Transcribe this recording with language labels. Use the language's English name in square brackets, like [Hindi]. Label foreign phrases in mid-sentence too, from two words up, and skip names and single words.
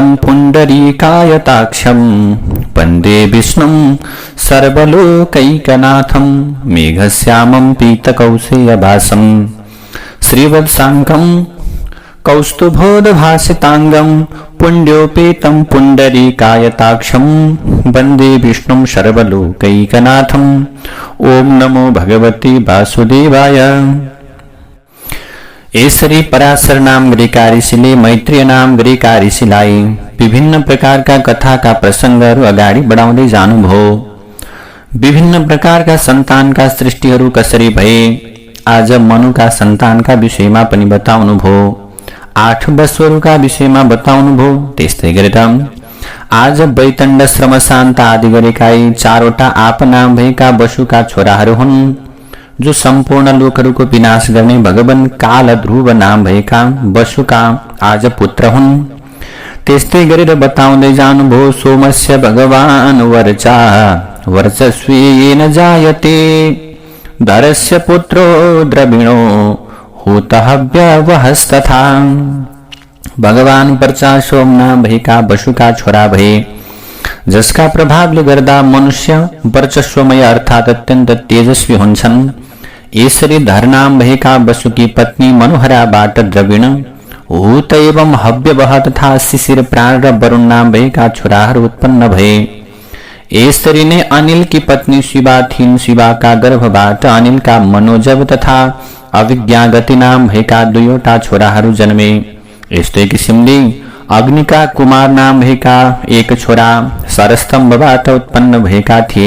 [Sanskrit] पुण्डरीकायताक्षं वन्दे विष्णुं सर्वलोकैकनाथं मेघश्यामं पीतकौशेयवासं श्रीवत्साङ्कं कौस्तुभोद्भासितांगं पुण्ड्योपेतं पुण्डरीकायताक्षं वन्दे विष्णुं सर्वलोकैकनाथं। ओम नमो भगवते वासुदेवाय। [Nepali] यसरी पराशर नाम गरेका ऋषिले मैत्रेय नाम गरेका ऋषिलाई विभिन्न प्रकारका कथाका प्रसङ्गहरू अगाडि बढाउँदै जानुभयो। विभिन्न प्रकारका सन्तानका सृष्टिहरू कसरी भए आज मनुका सन्तानका विषयमा पनि बताउनुभयो, 8 वसुहरूका विषयमा बताउनुभयो। त्यस्तै गरेर आज वैतण्ड श्रमशान्त आदि गरेका 4वटा आपनाम भएका वसुका छोराहरू हुन् जो सम्पूर्ण लोकहरूको विनाश गर्ने भगवान काल ध्रुव नाम भएका वसुका आज पुत्र हुन्। त्यस्तै गरेर बताउँदै जानुभयो [Sanskrit] सोमस्य भगवान वर्चा वर्चस्वेन जायते धरस्य पुत्रो द्रविणो हुतहव्यवहस्तथा। [Nepali] भगवान वर्चा सोम नाम भएका वसुका छोरा भए जसका प्रभावले गर्दा मनुष्य वर्चस्वमय अर्थात अत्यन्त तेजस्वी हुन्छन्। यसरी धरनाम भएका वसुकी पत्नी मनोहराबाट द्रविण हुत एवं हव्यवह तथा शिशिर प्राण र वरुण नाम भएका छोराहरू उत्पन्न भए। यसरी नै अनिल की पत्नी शिवा थिइन्, शिवाका गर्भबाट अनिलका मनोजव तथा अविज्ञागति नाम भएका 2वटा छोराहरू जन्मे। यस्तै किसिमले अग्निका कुमार नाम भएका 1 छोरा सरस्तम्भबाट उत्पन्न भएका थिए।